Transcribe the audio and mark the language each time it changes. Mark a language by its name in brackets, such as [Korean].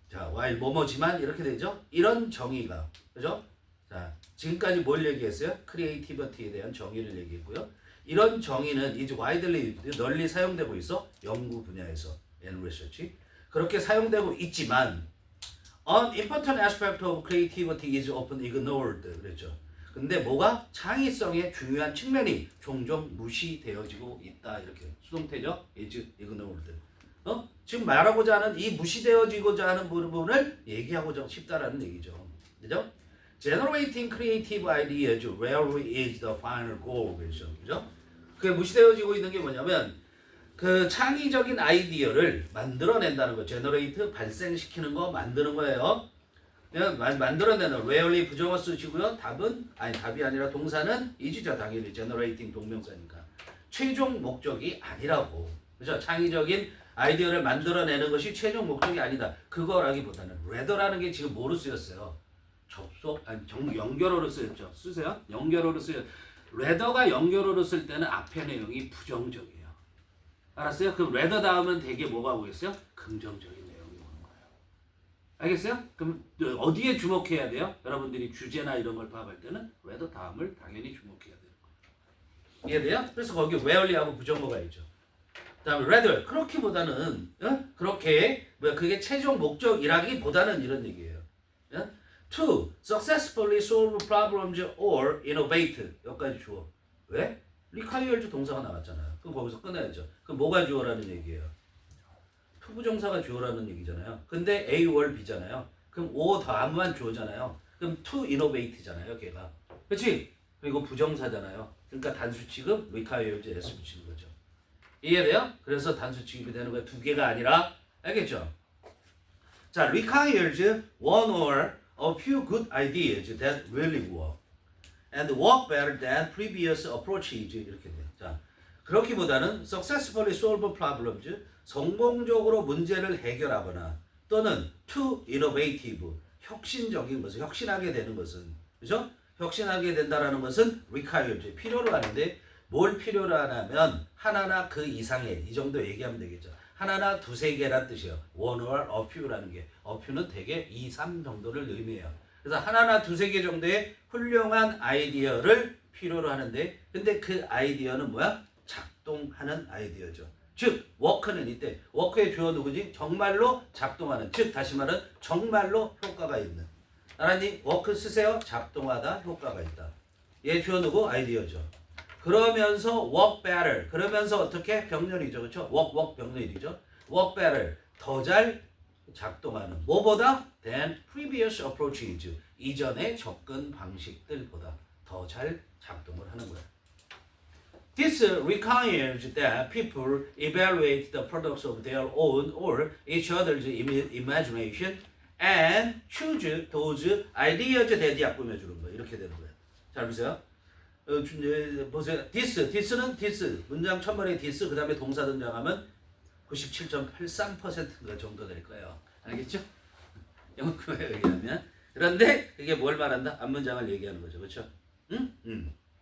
[Korean] 자, while 뭐뭐지만 이렇게 되죠. 이런 정의가 그죠? 자, 지금까지 뭘 얘기했어요? 크리에이티비티에 대한 정의를 얘기했고요. 이런 정의는 이제 widely 널리 사용되고 있어. 연구 분야에서 [English] and research [Korean] 그렇게 사용되고 있지만 [English] an important aspect of creativity is often ignored [Korean] 그랬죠. 근데 뭐가 창의성의 중요한 측면이 종종 무시되어지고 있다 이렇게 수동태죠. [English] is ignored. [Korean] 지금 말하고자 하는 이 무시되어지고자 하는 부분을 얘기하고자 싶다라는 얘기죠. 그죠? [English] Generating creative ideas rarely is the final goal. [Korean] 그죠? 그게 무시되어지고 있는 게 뭐냐면 그 창의적인 아이디어를 만들어낸다는 거. generate 발생시키는 거 만드는 거예요. 만들어내는 rarely 부정어 쓰시고요. 답이 아니라 동사는 is죠. 당연히 generating 동명사니까. 최종 목적이 아니라고. 그죠? 창의적인 아이디어를 만들어내는 것이 최종 목적이 아니다. 그거라기보다는 rather라는 게 지금 뭐로 쓰였어요? 연결어로 쓰였죠. 쓰세요. 연결어로 쓰여. rather가 연결어로 쓸 때는 앞에 내용이 부정적이에요. 알았어요? 그럼 rather 다음은 되게 뭐가 오겠어요? 긍정적인 내용이 오는 거예요. 알겠어요? 그럼 어디에 주목해야 돼요? 여러분들이 주제나 이런 걸 파악할 때는 rather 다음을 당연히 주목해야 돼요. 이해돼요? 그래서 거기 rarely하고 부정어가 있죠. 그다음에 rather 그렇기보다는 그렇게 그게 최종 목적이라기보다는 이런 얘기예요. [English] To successfully solve problems or innovate [Korean] 여기까지 주어. 왜? requires 동사가 나왔잖아요. 그럼 거기서 끝내야죠. 그럼 뭐가 주어라는 얘기예요? 투부정사가 주어라는 얘기잖아요. 근데 A or B잖아요. 그럼 O 다음만 주어잖아요. 그럼 to innovate잖아요. 걔가. 그렇지? 그리고 부정사잖아요. 그러니까 단수 취급 requires S 붙이는 거죠. 이해돼요? 그래서 단수 취급이 되는 거예요. 두 개가 아니라 알겠죠? [English] 자, requires one or a few good ideas that really work and work better than previous approaches [Korean] 이렇게 돼요. 자, 그렇기보다는 [English] successfully solve problems [Korean] 성공적으로 문제를 해결하거나 또는 [English] too innovative [Korean] 혁신적인 것을 혁신하게 되는 것은 그죠? 혁신하게 된다라는 것은 requires 필요로 하는데 뭘 필요로 하냐면 하나나 그 이상의 이 정도 얘기하면 되겠죠. 하나나 두세 개란 뜻이에요. one or a few라는 게 a few는 대개 2, 3 정도를 의미해요. 그래서 하나나 두세 개 정도의 훌륭한 아이디어를 필요로 하는데 근데 그 아이디어는 뭐야? 작동하는 아이디어죠. 즉 워크는 이때 워크의 주어 누구지? 정말로 작동하는 즉 다시 말은 정말로 효과가 있는 알았니? 워크 쓰세요. 작동하다 효과가 있다. 얘 주어 누구? 아이디어죠. [English] 그러면서 work better. [Korean] 그러면서 어떻게? 병렬이죠. 그렇죠? work 병렬이죠. work better. 더 잘 작동하는. 뭐보다? [English] than previous approaches. [Korean] 이전의 접근 방식들보다 더 잘 작동을 하는 거예요. [English] This requires that people evaluate the products of their own or each other's imagination and choose those ideas that [Korean] 꾸며주는 거예요. 이렇게 되는 거예요. 잘 보세요. 보세요. this는 문장 첫번에 this 그 다음에 동사 등장하면 97.83% 정도 될 거예요. 알겠죠? 영어에 의하면. 그런데 이게 뭘 말한다? 앞문장을 얘기하는 거죠. 그렇죠? 응?